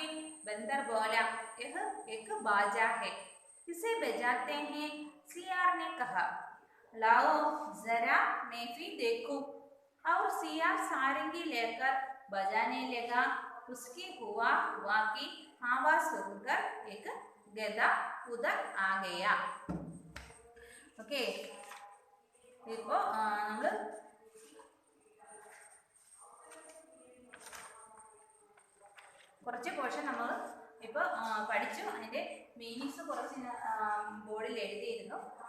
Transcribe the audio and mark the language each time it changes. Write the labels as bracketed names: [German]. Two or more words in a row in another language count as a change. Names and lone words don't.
[Hindi] बंदर बोला यह एक बाजा है, इसे बजाते हैं. सियार ने कहा. लाओ जरा मैं भी देखूं। और सिया सारंगी लेकर बजाने लगा। उसकी हुआ हुआ की आवाज सुनकर एक गधा उधर आ गया. [Malayalam] ഓക്കെ, ഇപ്പോൾ നമ്മൾ കുറച്ച് പോർഷൻ നമ്മൾ ഇപ്പോൾ പഠിച്ചു. അതിൻ്റെ മീനിങ്സ് കുറച്ച് ബോർഡിൽ എഴുതിയിരുന്നു.